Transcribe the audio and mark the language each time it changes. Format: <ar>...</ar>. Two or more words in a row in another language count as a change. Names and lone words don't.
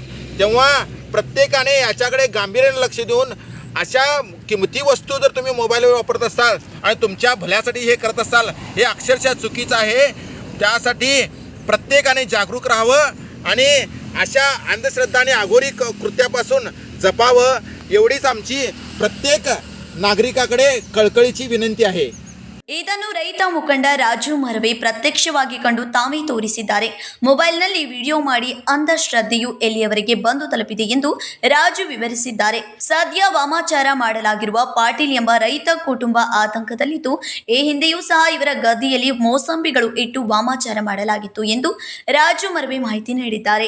<mr>तेव्हा प्रत्येकाने याच्याकडे गांभीर्याने लक्ष देऊन अशा किमती वस्तू जर तुम्ही मोबाईलवर वापरत असाल आणि तुमच्या भल्यासाठी हे करत असाल, हे अक्षरशः चुकीचं आहे. त्यासाठी प्रत्येकाने जागरूक राहावं आणि अशा अंधश्रद्धा आणि अघोरी कृत्यापासून जपावं, एवढीच आमची प्रत्येक नागरिकाकडे कळकळीची विनंती आहे.</mr> <kn>ಇದನ್ನು ರೈತ ಮುಖಂಡ ರಾಜು ಮರವೆ ಪ್ರತ್ಯಕ್ಷವಾಗಿ ಕಂಡು ತಾವೇ ತೋರಿಸಿದ್ದಾರೆ. ಮೊಬೈಲ್ನಲ್ಲಿ ವಿಡಿಯೋ ಮಾಡಿ ಅಂಧಶ್ರದ್ಧೆಯು ಎಲ್ಲಿಯವರೆಗೆ ಬಂದು ತಲುಪಿದೆ ಎಂದು ರಾಜು ವಿವರಿಸಿದ್ದಾರೆ. ಸದ್ಯ ವಾಮಾಚಾರ ಮಾಡಲಾಗಿರುವ ಪಾಟೀಲ್ ಎಂಬ ರೈತ ಕುಟುಂಬ ಆತಂಕದಲ್ಲಿದ್ದು, ಈ ಹಿಂದೆಯೂ ಸಹ ಇವರ ಗದ್ದೆಯಲ್ಲಿ ಮೋಸಂಬಿಗಳು ಇಟ್ಟು ವಾಮಾಚಾರ ಮಾಡಲಾಗಿತ್ತು ಎಂದು ರಾಜು ಮರವೆ ಮಾಹಿತಿ ನೀಡಿದ್ದಾರೆ.</kn>